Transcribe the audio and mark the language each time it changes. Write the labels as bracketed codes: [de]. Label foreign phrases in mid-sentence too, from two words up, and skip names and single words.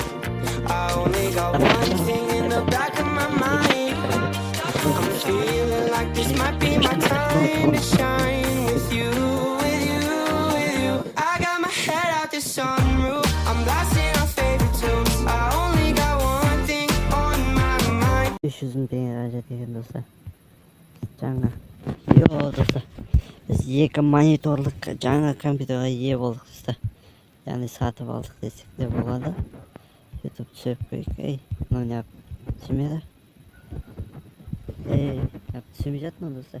[en] I only got one thing in the back of my mind. I'm feeling like this might be my time to shine with you, with you, with you. I got my head out the sunroof. I'm blasting our favorite tunes. I only got one thing on my mind. [kk] 300 мың теңге қажет екен достар. Жаңа. Йо достар. Біз 2 мониторлық жаңа компьютерға ие болдық достар. Яғни сатып алдық десек те болады. YouTube түсіріп қойып. Мынау не Түсінмеді? Түсінбей жатырмын достар.